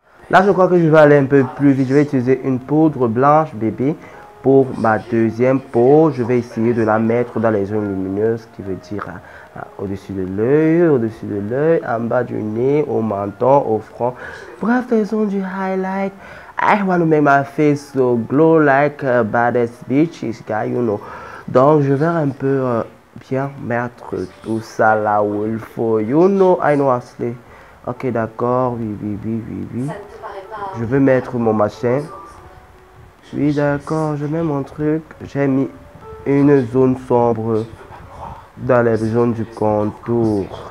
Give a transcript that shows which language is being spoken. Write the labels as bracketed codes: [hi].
[fr] Là, je crois que je vais aller un peu plus vite. Je vais utiliser une poudre blanche, bébé. Pour ma deuxième peau, je vais essayer de la mettre dans les zones lumineuses, qui veut dire au-dessus de l'œil, en bas du nez, au menton, au front. Bref, les zones du highlight. [en] I want to make my face so glow like a baddest bitch, this guy, you know. [fr] Donc, je vais un peu bien mettre tout ça là où il faut. [en] You know, I know Ashley. [fr] Ok, d'accord, oui. Je vais mettre mon machin. Oui, d'accord, je mets mon truc. J'ai mis une zone sombre dans les zones du contour.